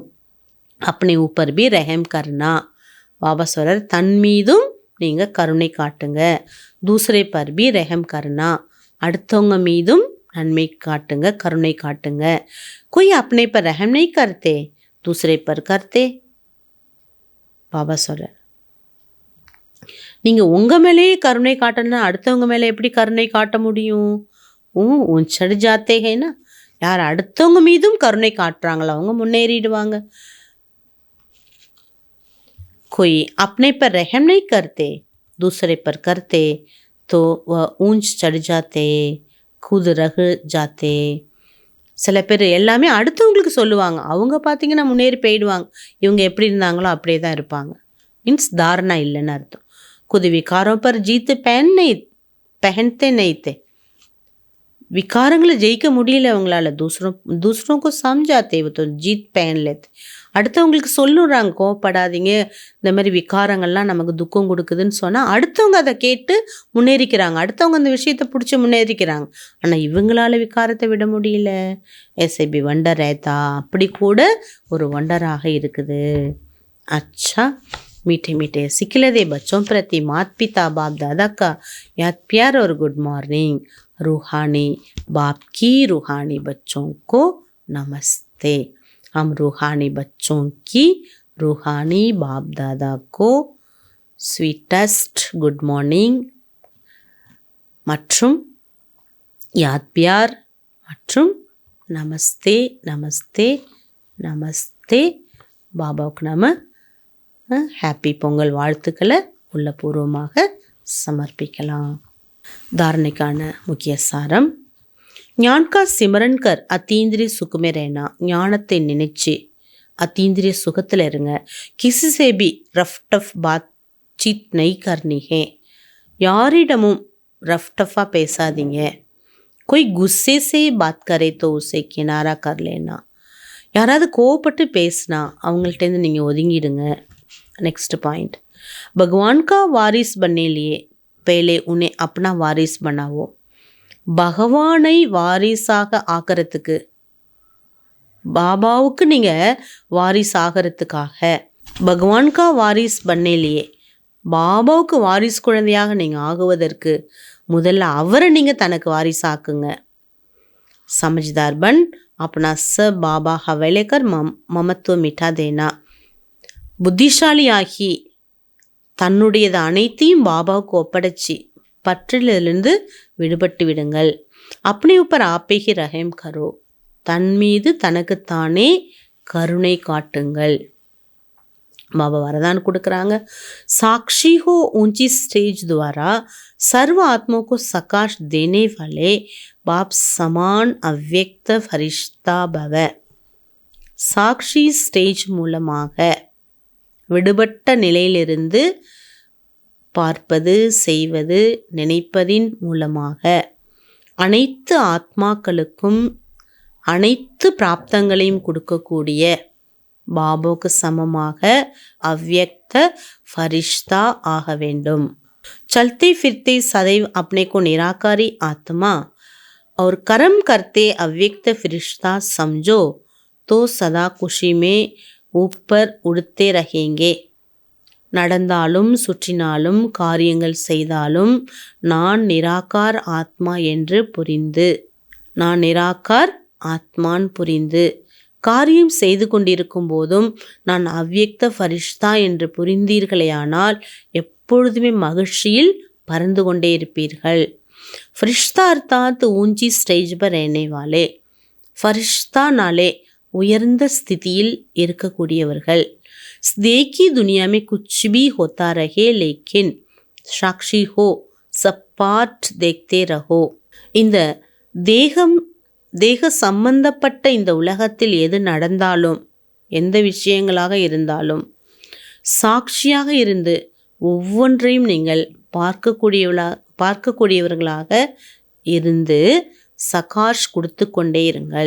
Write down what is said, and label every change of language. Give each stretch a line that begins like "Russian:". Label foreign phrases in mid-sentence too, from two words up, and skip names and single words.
Hindi: अपने ऊपर भी रहम करना.
Tamil: பாபா சொல்கிறார் தன் மீதும் நீங்கள் கருணை காட்டுங்க.
Hindi: दूसरे पर भी रहम करना.
Tamil: அடுத்தவங்க மீதும் நன்மை காட்டுங்க, கருணை காட்டுங்க.
Hindi: कोई अपने पर रहम नहीं करते, दूसरे पर करते.
Tamil: பாபா சொல்கிறார் நீங்கள் உங்கள் மேலேயே கருணை காட்டணும்னா அடுத்தவங்க மேலே எப்படி கருணை காட்ட முடியும்?
Hindi: वो चढ़ जाते हैं
Tamil: யார் அடுத்தவங்க மீதும் கருணை காட்டுறாங்களோ அவங்க முன்னேறிடுவாங்க.
Hindi: कोई अपने पर रहम नहीं करते, दूसरे पर करते तो वह ऊंच चढ़ जाते, खुद रह जाते.
Tamil: சில பேர் எல்லாமே அடுத்தவங்களுக்கு சொல்லுவாங்க, அவங்க பார்த்தீங்கன்னா முன்னேறி போயிடுவாங்க. இவங்க எப்படி இருந்தாங்களோ அப்படியே தான் இருப்பாங்க. மீன்ஸ் தாரணா இல்லைன்னு அர்த்தம்.
Hindi: खुद विकारों पर जीत पहनते नहीं थे.
Tamil: விகாரங்களை ஜெயிக்க முடியல அவங்களால.
Hindi: दूसरों को समझाते वो तो जीत पहन लेते.
Tamil: அடுத்தவங்களுக்கு சொல்லுறாங்க கோவப்படாதீங்க, இந்த மாதிரி விகாரங்கள்லாம் நமக்கு துக்கம் கொடுக்குதுன்னு சொன்னால் அடுத்தவங்க அதை கேட்டு முன்னேறிக்கிறாங்க. அடுத்தவங்க அந்த விஷயத்தை பிடிச்சி முன்னேறிக்கிறாங்க. ஆனால் இவங்களால விகாரத்தை விட முடியல. எஸ்ஐபி வண்டர் ஏத்தா அப்படி கூட ஒரு வண்டராக இருக்குது.
Hindi: अच्छा मीठे मीठे सिखलदे बच्चों प्रति माता पिता बाप दादा का याद प्यार और
English: good morning.
Hindi: रूहानी बाप की रूहानी बच्चों को नमस्ते. हम रूहानी बच्चों की रूहानी बाप दादा को
English: sweetest good morning
Hindi: மற்றும் याद प्यार மற்றும் नमस्ते नमस्ते नमस्ते.
Tamil: பாபாவுக்கு நாம ஹாப்பி பொங்கல் வாழ்த்துக்களை உள்ளபூர்வமாக சமர்ப்பிக்கலாம். தாரணைக்கான முக்கிய சாரம்
Hindi: ज्ञान का सिमरन कर अतीन्द्रिय सुख में रहना.
Tamil: ஞானத்தை நினைச்சு அத்தீந்திரிய சுகத்தில் இருங்க.
Hindi: किसी से भी
English: rough tough
Hindi: बात चीत नहीं करनी है.
Tamil: யாரிடமும்
English: rough tough
Tamil: பேசாதீங்க.
Hindi: कोई गुस्से से बात करे तो उसे किनारा कर लेना.
Tamil: யாராவது கோவப்பட்டு பேசினா அவங்கள்ட்டேருந்து நீங்கள் ஒதுங்கிடுங்க.
English: next point,
Hindi: भगवान का वारिस बनने लिए पहले उन्हें अपना वारिस बनाओ.
Tamil: பகவானை வாரிசாக ஆக்கிறதுக்கு, பாபாவுக்கு நீங்கள் வாரிஸ் ஆகிறதுக்காக,
Hindi: भगवान का वारिस बनने लिए,
Tamil: பாபாவுக்கு வாரிஸ் குழந்தையாக நீங்கள் ஆகுவதற்கு முதல்ல அவரை நீங்கள் தனக்கு வாரிசாக்குங்க.
Hindi: समझदार बन अपना सब बाबा हवाले कर ममत्व मिटा देना.
Tamil: புத்திசாலியாகி தன்னுடையது அனைத்தையும் பாபாவுக்கு ஒப்படைச்சி பற்றிலிருந்து விடுபட்டு விடுங்கள். அப்படி
Hindi: ऊपर आप ही रहम करो,
Tamil: தன் மீது தனக்குத்தானே கருணை காட்டுங்கள். பாபா வரदान கொடுக்குறாங்க.
Hindi: साक्षी हो ऊंची स्टेज द्वारा सर्व आत्माओं को सकाश देने वाले बाप समान अव्यक्त फरिश्ता भव.
Tamil: சாட்சி ஸ்டேஜ் மூலமாக விடுபட்ட நிலையிலிருந்து பார்ப்பது, செய்வது, நினைப்பதின் மூலமாக அனைத்து ஆத்மாக்களுக்கும் அனைத்து பிராப்தங்களையும் கொடுக்கக்கூடிய பாபாவுக்கு சமமாக
Hindi: अव्यक्त फरिश्ता
Tamil: ஆக வேண்டும்.
Hindi: चलते फिरते सदैव अपने को निराकारी आत्मा और कर्म करते अव्यक्त फरिश्ता समझो तो सदा खुशी में ऊपर उड़ते रहेंगे.
Tamil: நடந்தாலும் சுற்றினாலும் காரியங்கள் செய்தாலும் நான் நிராகார் ஆத்மா என்று புரிந்து, நான் நிராகார் ஆத்மான் புரிந்து, காரியம் செய்து கொண்டிருக்கும் போதும் நான் அவ்யக்த ஃபரிஷ்தா என்று புரிந்தீர்களேயானால் எப்பொழுதுமே மகிழ்ச்சியில் பறந்து கொண்டே இருப்பீர்கள்.
Hindi: फरिश्ता अर्थात ऊंची स्टेज पर रहने वाले.
Tamil: ஃபரிஷ்தா நாளே உயர்ந்த ஸ்திதியில் இருக்கக்கூடியவர்கள்.
Hindi: देखी दुनिया में कुछ भी होता रहे लेकिन साक्षी हो, सब पाठ देखते रहो.
Tamil: இந்த தேக சம்பந்தப்பட்ட இந்த உலகத்தில் எது நடந்தாலும், எந்த விஷயங்களாக இருந்தாலும் சாட்சியாக இருந்து ஒவ்வொன்றையும் நீங்கள் பார்க்கக்கூடியவர்களாக இருந்து சகாஷ் கொடுத்து கொண்டே இருங்கள்.